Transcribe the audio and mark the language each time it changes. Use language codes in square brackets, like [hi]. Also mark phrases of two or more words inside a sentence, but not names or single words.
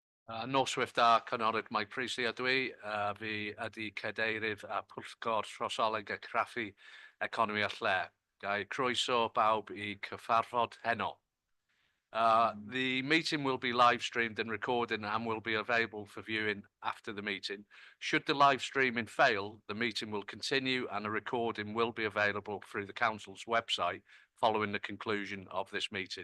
[cy] Noswyth da cynghorydd Mike Priestley ydw i, fi ydi cadeirydd a Pwyllgor Trosolwg a Chraffu Economi a lle. Gai croeso bawb I cyfarfod heno. [en] The meeting will be live streamed and recorded and will be available for viewing after the meeting. Should the live streaming fail, the meeting will continue and a recording will be available through the Council's website following the conclusion of this meeting.